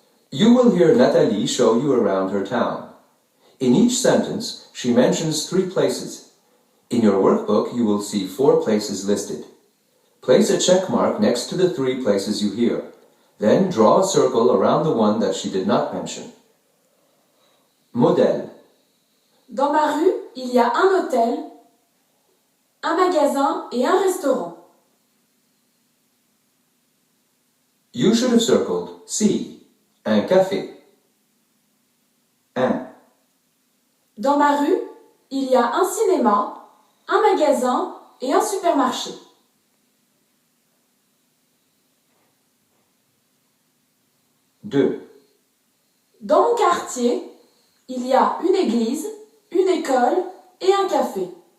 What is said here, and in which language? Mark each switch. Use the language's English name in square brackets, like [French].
[English] You will hear Nathalie show you around her town. In each sentence, she mentions 3 places. In your workbook, you will see 4 places listed. Place a check mark next to the 3 places you hear. Then draw a circle around the one that she did not mention. [French] Modèle. Dans ma rue, il y a un hôtel, un magasin et un restaurant. [English] You should have circled C. [French] Un café. 1. Dans ma rue, il y a un cinéma, un magasin et un supermarché. 2. Dans mon quartier, il y a une église, une école et un café.